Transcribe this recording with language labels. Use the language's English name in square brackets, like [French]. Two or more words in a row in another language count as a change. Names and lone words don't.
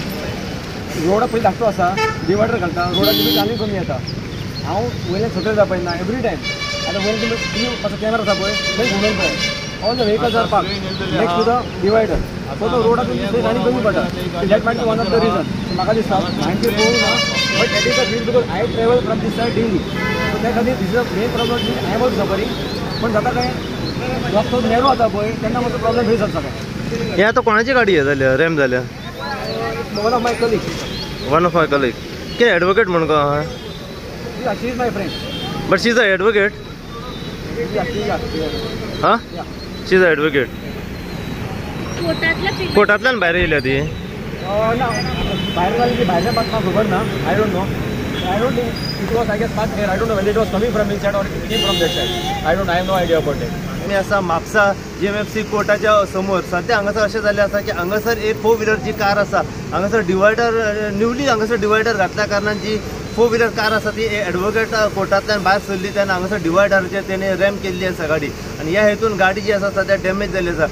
[Konkani] रोड पयलीं धाकटो आसा, डिवायडर घालता, रोडाची बील आनी कमी येता. हांव वयल्यान सकयल जा पळयना [English] every time. [Konkani] आतां वयल्यान तुमी असो कॅमेरा आसा पळय थंय घुंवडावन पळय, [English] all the vehicles are park next to the divider. [Konkani] सो तो रोडाचो स्पेस आनी कमी पडटा. [English] That might be one of the reason. [Konkani] म्हाका दिसता हांवें पळोवंक ना, [English] But that is the reason because I travel from this side daily. so [Konkani] त्या खातीर [English] this is the main problem. I am also suffering. [Konkani] पण जाता काय, रस्तो नॅरो जाता पळय तेन्ना मातसो [English] problem face [Konkani] जाता काय. हे आतां कोणाची गाडी हे जाल्या, रॅम जाल्या? [English] One of my colleague. One of my colleague. [Konkani] कितें एडवोकेट म्हणून काय? [English] She is my friend. But she is a advocate? हां, she is a advocate. [Konkani] कोर्टांतल्यान भायर येयल्या ती? ना, भायर जाली ती भायल्या पास म्हाका खबर ना. [English] I don't know. I don't think it was, I guess, past here. I don't know whether it was coming from inside or it came from that side. I have no idea about it. [Konkani] आणि असा म्हापसा GMFC कोर्टाच्या समोर सध्या हांगासर अशें जाल्लें आसा की हांगासर एक 4 व्हिलर जी कार आसा, हांगासर [English] divider newly [Konkani] हांगासर डिवायडर घातल्या कारणान जी 4 व्हीलर कार आसा ती एडवोकेट कोर्टांतल्यान भायर सरली तेन्ना हांगासर डिवायडराचेर तेणी रॅम्प केल्ली आसा गाडी, आनी ह्या हेतून गाडी जी आसा सद्या डॅमेज जाल्ली आसा.